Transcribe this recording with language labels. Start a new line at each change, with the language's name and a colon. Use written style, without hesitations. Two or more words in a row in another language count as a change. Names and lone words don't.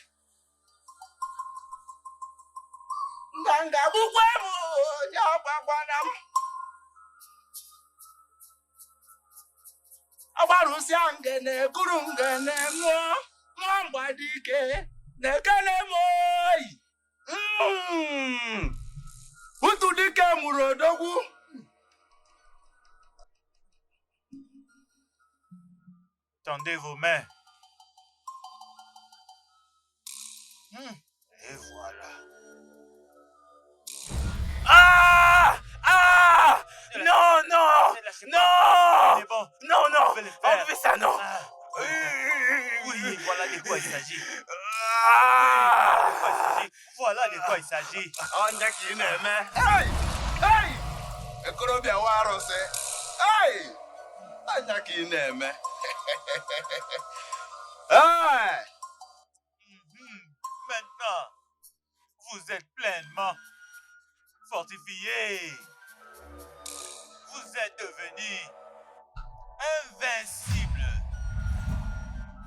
Igbo: nganga gbukwe m onye ọgbagwana m agbarụsịa ngene kuru ngene ṅụọ nwa mgbadike na-ekele m oyi utu dike mụrụ odogwu.
French: Tendez vos mains. Et voilà. Ah! Ah! Non, non! Non! C'est bon. Non, non! On peut le faire. On fait ça, non! Oui, voilà de quoi il s'agit. Ah! Voilà de quoi il s'agit.
Igbo: Onye ka ị na-eme? Hey! Ekorobịa nwa arụsị. Hey! Onye ka ị na-eme? Hey!
French: Maintenant, vous êtes pleinement fortifiés. Vous êtes devenus invincibles.